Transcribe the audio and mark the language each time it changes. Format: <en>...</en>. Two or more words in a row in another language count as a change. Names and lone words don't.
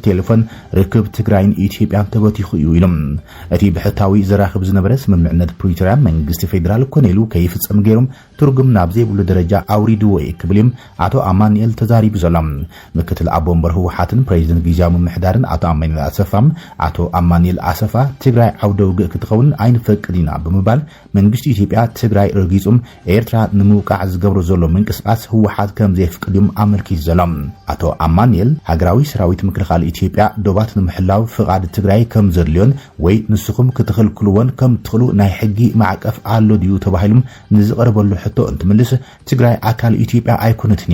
<ti>ቴሌፎን ርክብ ትግራይን ኢትዮጵያን ተበቲኹ እዩ ኢሎም እቲ ብሕታዊ ዘራኽብ ዝነበረ ስምምዕነት ፕሪቶሪያ መንግስቲ ፌደራል ኮነሉ ከይፍጸም ገይሮም ትርጉም ናብ ዘይብሉ ደረጃ አውሪድዎ ክብልም አቶ አማኑኤል ተዛሪቡ ዘሎም ምክትል አቦ መንበር ህወሓትን ፕሬዝደንት ጊዜያዊ ምምሕዳርን አቶ አማኑኤል አሰፋም አቶ አማኑኤል አሰፋ ትግራይ ዓውደ ውግእ ክትኸውን ኣይንፈቅድና ብምባል መንግስቲ ኢትዮጵያ ትግራይ ረጊጹም ኤርትራ ንምውቃዕ ዝገብሮ ዘሎ ምንቅስቃስ ህወሓት ከም ዘይፍቅድም ኣመልኪቱ ዘሎም አቶ አማኑኤል ሃገራዊ ሰራዊት ምክልኻል ኢትዮጵያ ዶባት ንምሕላው ፍቃድ ትግራይ ከም ዘድልዮን ወይ ንስኹም ክትኽልክልዎን ከም ትኽሉ ናይ ሕጊ ማዕቀፍ ኣሎ ድዩ ተባሂሎም ንዝቐረበሉ ሕቶ እንትምልስ ትግራይ ኣካል ኢትዮጵያ ኣይኮነትን</ti>